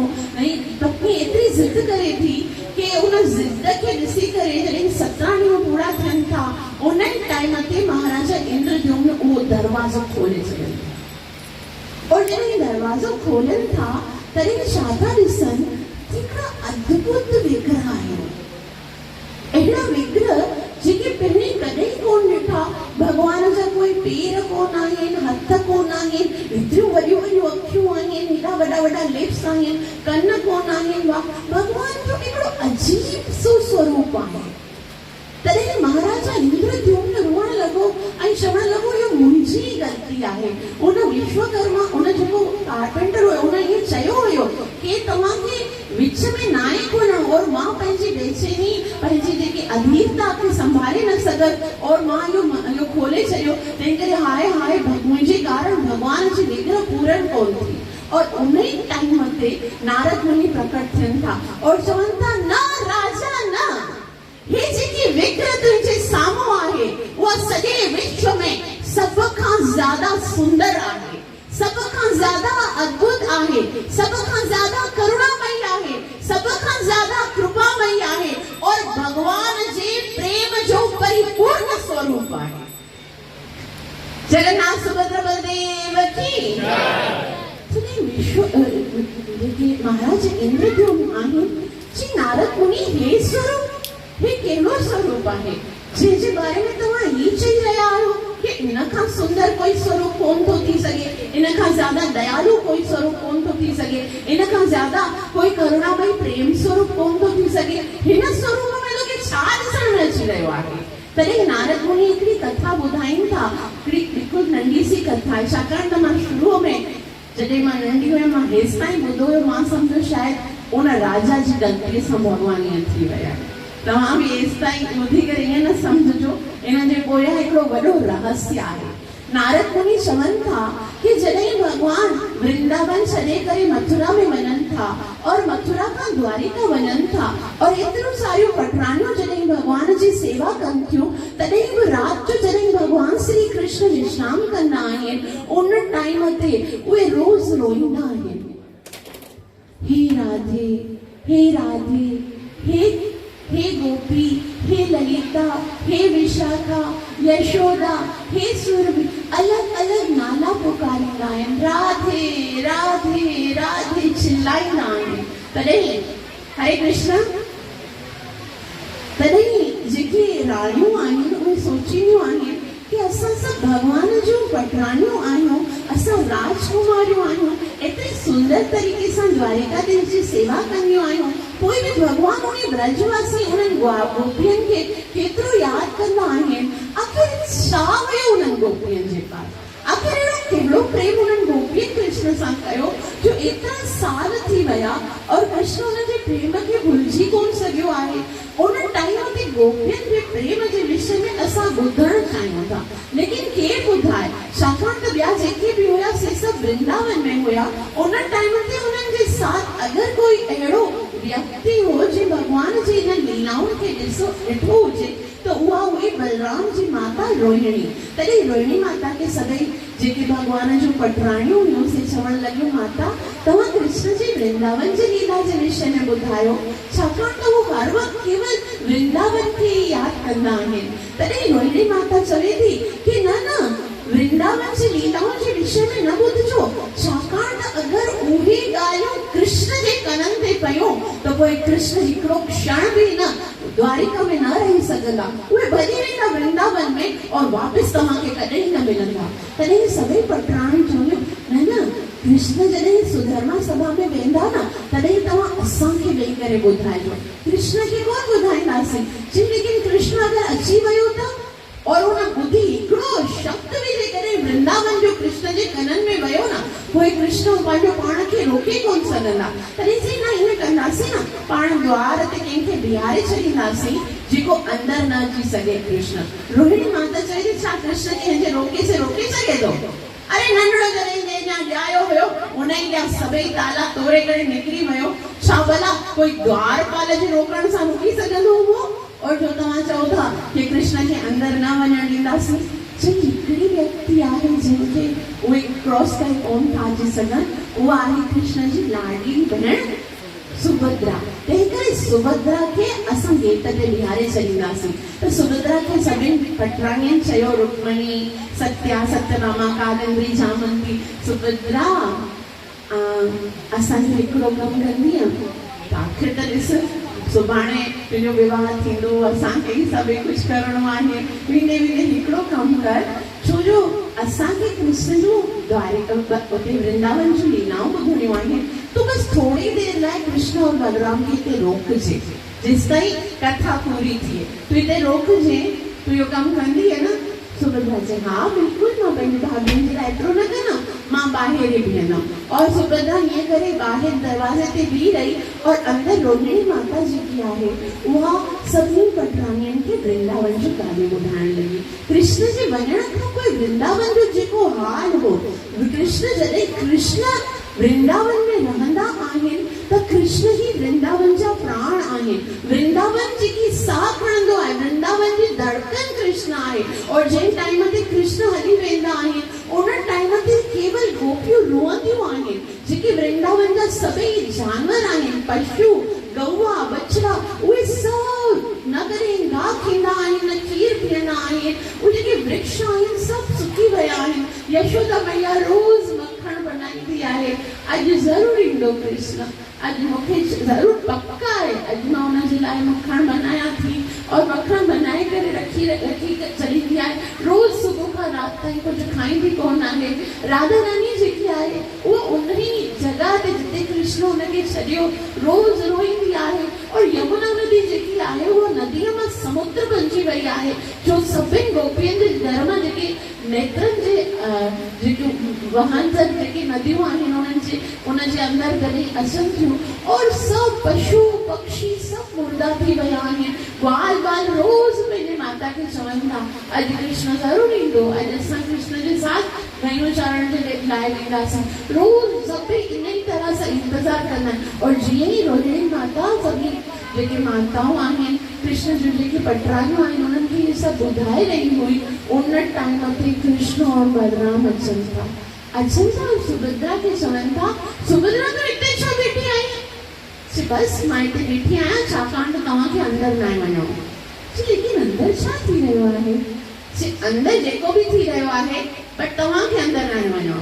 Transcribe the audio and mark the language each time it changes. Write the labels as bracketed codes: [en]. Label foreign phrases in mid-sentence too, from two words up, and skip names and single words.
[sd] ऐं पत्नी एतिरी ज़िद करे थी कि उन ज़िद खे ॾिसी करे जॾहिं 17 ॾींहं पूरा थियनि था, उन टाइम ते महाराजा इंद्रद्युम्न उहो दरवाज़ो खोले छॾनि। और जॾहिं दरवाज़ो खोलनि था तॾहिं छा था ॾिसनि, हिकिड़ा अद्भुत विग्रह आहिनि। अहिड़ा विग्रह जेके पहिरीं कॾहिं कोन ॾिठा। भॻवान जा कोई पेर कोन आहिनि, हथ कोन आहिनि, एतिरियूं वॾियूं वॾियूं अखियूं आहिनि, हेॾा वॾा वॾा लिप्स आहिनि, कन कोन आहिनि। भॻवान जो हिकिड़ो अजीब सो स्वरूप आहे। तॾहिं महाराजा इंद्रद्युम्न रोअण लॻो ऐं चवण लॻो, इहो मुंहिंजी ग़लती आहे। उन विश्वकर्मा, उन जेको कारपेंटर हुयो, उन इहो चयो हुयो कि तव्हांखे विच में न आहे खोलणो। और मां पंहिंजी बेचैनी, पंहिंजी जेकी अधीरता खे संभाले न सघनि और मां इहो खोले छॾियो। तंहिं करे हाय हाय मुंहिंजे कारण भॻवान जी विग्रह पूरन कोन थी। और उन ई टाइम ते नारद मुनि प्रकट थियनि था और चवनि था, न राजा न, हे जेकी विग्रह तुंहिंजे साम्हूं आहे उहा सॼे विश्व में सभ खां ज़्यादा सुंदर आहे, सभ खां ज़्यादा अद्भुत आहे, सभ खां ज़्यादा करुणामयी आहे, सभ खां ज़्यादा कृपामयी आहे और भगवान जे प्रेम जो परिपूर्ण स्वरूप आहे। जगन्नाथ सुभद्रा बलदेव की जेके महाराज इंद्रद्युम्न आहिनि, जी नारद मुनि हे स्वरूप, हे कहिड़ो स्वरूप आहे जंहिंजे बारे में तव्हां ही चई रहिया आहियो कि इन खां सुंदर कोई स्वरूप कोन थो थी सघे, इन खां ज्यादा दयालु कोई स्वरूप कोन थो थी सघे, इन खां ज्यादा कोई करुणामयी प्रेम स्वरूप कोन थो थी सघे। हिन स्वरूप में लोगे छा ॾिसण में अची रहियो आहे? तॾहिं नारद मुनि हिकिड़ी कथा ॿुधाइनि था। हिकिड़ी नंढी सी कथा आहे, छाकाणि त मां शुरूअ में जॾहिं मां नंढी हुयमि, मां हेसि ताईं ॿुधो हुयो, मां सम्झो शायदि उन राजा जी ग़लतीअ सां भॻवान ईअं थी विया। तव्हां बि हेसि ताईं ॿुधी करे ईअं न सम्झजो, इन जे पोयां हिकिड़ो वॾो रहस्य आहे। नारद मुनि चवनि था कि जॾहिं भॻवान वृंदावन छॾे करे मथुरा में वञनि था और मथुरा खां द्वारिका वञनि था और एतिरियूं सारियूं पटरानियूं जॾहिं भॻवान जी सेवा कनि थियूं, तॾहिं बि राति जो जॾहिं भॻवान श्री कृष्ण विश्राम कंदा आहिनि, उन टाइम ते उहे रोज़ रोईंदा आहिनि, हे राधे, हे राधे, हे गोपी, हे ललिता, हे विशाखा, यशोदा, हे सुरभि, अलग अलग नाला पुकारींदा आहिनि, राधे राधे राधे चिल्लाईंदा आहिनि। तॾहिं हरे कृष्ण, तॾहिं जेके राणियूं आहिनि उहे सोचींदियूं आहिनि कि असां सभु भॻवान जूं पटरानियूं आहियूं, असां राजकुमारियूं आहियूं, एतिरी सुंदर तरीक़े सां द्वारिकाधीश जी सेवा कंदियूं आहियूं, पोइ बि भॻवान उन ब्रजवासी उन्हनि गोपियुनि खे केतिरो यादि कंदा आहिनि। आख़िर छा हुयो उन्हनि गोपियुनि जे पास? आख़िर अहिड़ो कहिड़ो प्रेम उन्हनि गोपियुनि कृष्ण सां कयो जो एतिरा साल थी विया और कृष्ण उनजे प्रेम खे भुलिजी कोन सघियो आहे। उन टाइम ते गोपियुनि जे प्रेम जे विषय में असां ॿुधणु चाहियूं था, लेकिन केरु ॿुधाए? छाकाणि त ॿिया जेके बि हुया से सभु वृंदावन में हुया। उन टाइम ते उन्हनि जे साथ अगरि कोई अहिड़ो व्यक्ति हो जे भॻवान जी इन लीलाउनि खे ॾिठो हुजे त उहा हुई बलराम जी माता रोहिणी। तॾहिं रोहिणी माता खे सभई जेके भॻवान जूं पटराणियूं हुयूं से चवण लॻियूं, माता तव्हां कृष्ण जी वृंदावन जी लीला जे विषय में ॿुधायो, छाकाणि त उहो हर वक़्तु केवल वृंदावन खे ई यादि कंदा आहिनि। तॾहिं रोहिणी माता चवे थी कि न न, वृंदावन जी लीलाउनि जे विषय में न ॿुधजो, छाकाणि त अगरि उहे ॻाल्हियूं कृष्ण जे कननि ते पयूं त पोइ कृष्ण हिकिड़ो क्षण बि न द्वारिका में न रही सघंदा, उहे भॼी वेंदा वृंदावन में और वापस तव्हांखे कॾहिं न मिलंदा। तॾहिं सभई पटराणी चयो न न, कृष्ण जॾहिं सुधर्मा सभा में वेंदा न तॾहिं तव्हां असांखे वेही करे ॿुधाइजो। कृष्ण खे कोन ॿुधाईंदासीं, जी लेकिन कृष्ण अगरि अची वियो त और उन ॿुधी हिकिड़ो शब्द विझी करे वृंदावन जो कृष्ण जे कननि में वियो न, पोइ कृष्ण पंहिंजो पाण खे रोके कोन सघंदा। तॾहिं चई न ईअं कंदासीं न, पाण द्वार ते कंहिंखे बीहारे छॾींदासीं जेको अंदरि न अची सघे। कृष्ण रोहिणी माता चई थी छा कृष्ण कंहिंजे रोके से रोके सघे थो? अरे नंढड़ो जॾहिं ॼायो हुयो उन जा सभई ताला तोड़े करे निकिरी वियो, छा भला कोई द्वारपाल जे रोकण सां रोकी सघंदो हुओ? और जो तव्हां चओ था कि कृष्ण के अंदर न वञण ॾींदासीं, हिकिड़ी व्यक्ति आहे जिनखे उहे क्रॉस करे कोन था अची सघनि, उहा आहे कृष्ण जी लाडली भेण सुभद्रा। तंहिं करे सुभद्रा खे असां गेट ते बीहारे छॾींदासीं। त सुभद्रा खे सभिनी पटराणियुनि चयो, रुक्मणी, सत्या, सत्यभामा, कादम्बरी, जामंती, सुभद्रा असांजो हिकिड़ो कमु कंदीअ, आख़िर त ॾिस सुभाणे तुंहिंजो विवाह थींदो, असांखे ई सभई कुझु करिणो आहे, वेंदे वेंदे हिकिड़ो कमु कर, छो जो असांखे कृष्ण जो द्वारिका उते वृंदावन जूं लीलाऊं ॿुधणियूं आहिनि। तूं बसि थोड़ी देरि लाइ कृष्ण और बलराम खे हिते रोकजे, जेसि ताईं कथा पूरी थिए, तूं हिते रोकजे, तूं इहो कमु कंदीअ न? सुभद्रा चई हा बिल्कुलु, मां पंहिंजी भाभियुनि जे लाइ एतिरो न कंदमि, मां ॿाहिरि ई बीहंदमि। और सुभद्रा हीअं करे ॿाहिरि दरवाज़े ते बीह रही और अंदरि रोहिणी माता जेकी आहे उहा सभिनी पटराणियुनि खे वृंदावन जूं ॻाल्हियूं ॿुधाइण लॻी। कृष्ण जे वञण खां पोइ वृंदावन जो जेको हाल हो, जॾहिं कृष्ण वृंदावन में रहंदा आहिनि त कृष्ण ही वृंदावन जा प्राण आहिनि। वृंदावन जेकी साह खणंदो आहे, वृंदावन जी धड़कन कृष्ण आहे। और जंहिं टाइम ते कृष्ण हली वेंदा आहिनि उन टाइम ते केवल गोपियूं रोअंदियूं आहिनि। जेके वृंदावन जा सभई जानवर आहिनि, पशु, गौआ, बछड़ा, उहे सभु न करे गाह थींदा आहिनि, न खीर पीअंदा आहिनि, उहे जेके वृक्ष आहिनि सभु सुकी विया आहिनि। यशोदा मैया रोज़ मक्खण बनाईंदी आहे, अॼु ज़रूरु ईंदो कृष्ण, अॼु मूंखे ज़रूरु पक्का आहे, अॼु मां हुनजे लाइ मक्खण बनायां थी। और मक्खण बनाए करे रखी छॾींदी आहे। रोज़ सुबुह खां राति ताईं कुझु खाईंदी कोन आहे। राधा रानी जेकी आहे उहा उन ई जॻह ते जिते कृष्ण हुनखे छॾियो रोज़ रोईंदी आहे। और यमुना नदी जेकी आहे उहा नदीअ मां समुद्र बणिजी वई आहे, जो सभिनी गोपियुनि जे धर्म जेके नेत्रनि जे जेके वहंदड़ जेके नदियूं आहिनि उनजे अंदरि कॾहिं अचनि थियूं। और सभु पशु पक्षी सभु मुर्दा थी विया आहिनि। ग्वाल बाल रोज़ पंहिंजे माता खे चवनि था अॼु कृष्ण ज़रूरु ईंदो, अॼु असां कृष्ण जे साथ गयूं चारण जे लाइ वेंदासीं। रोज़ सभई इन ई तरह सां इंतज़ारु कंदा आहिनि। और जीअं ई रोहिणी माता सभी जेके माताऊं आहिनि, कृष्ण जूं जेके पटराणियूं आहिनि, उन्हनि खे इहे सभु ॿुधाए रही हुई, उन टाइम ते कृष्ण और बलराम अचनि था। सुभद्रा खे चवनि था, सुभद्रा तूं हिते छो वेठी आई? बसि मां हिते वेठी आहियां छाकाणि त तव्हांखे अंदरि न वञो। लेकिन अंदरि छा थी रहियो आहे? अंदरि जेको बि थी रहियो आहे बट तव्हांखे अंदरि न वञो।